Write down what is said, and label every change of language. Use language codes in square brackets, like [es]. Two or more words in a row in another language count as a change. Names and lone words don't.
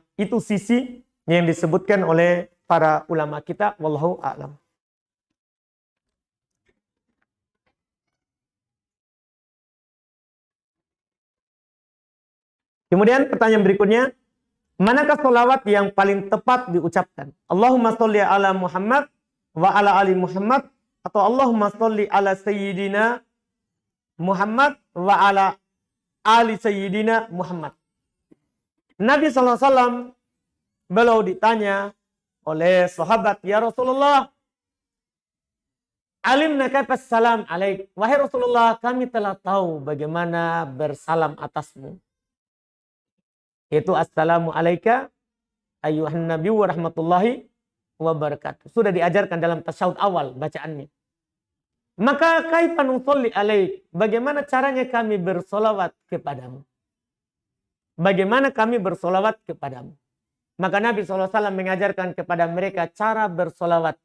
[id] Itu sisi yang disebutkan oleh para ulama kita, [ar] والله أعلم. [id] Kemudian pertanyaan berikutnya, manakah sholawat yang paling tepat diucapkan? [ar] اللهم صل على محمد وعلى آل محمد، atau اللهم صل على سيدنا محمد وعلى آل سيدنا محمد. [id] Nabi SAW beliau ditanya oleh sahabat, [ar] يا رسول الله، علمنا كيف السلام عليك. [id] Wahai Rasulullah, kami telah tahu bagaimana bersalam atasmu. [ar] Yaitu السلام عليك أيها النبي ورحمة الله وبركاته. [id] Sudah diajarkan dalam tasyahud awal bacaannya. Maka [ar] كيف نصلي عليك. [id] Bagaimana caranya kami bersolawat kepadamu? Bagaimana kami bersolawat kepadamu? Maka Nabi SAW mengajarkan kepada mereka cara bersolawat.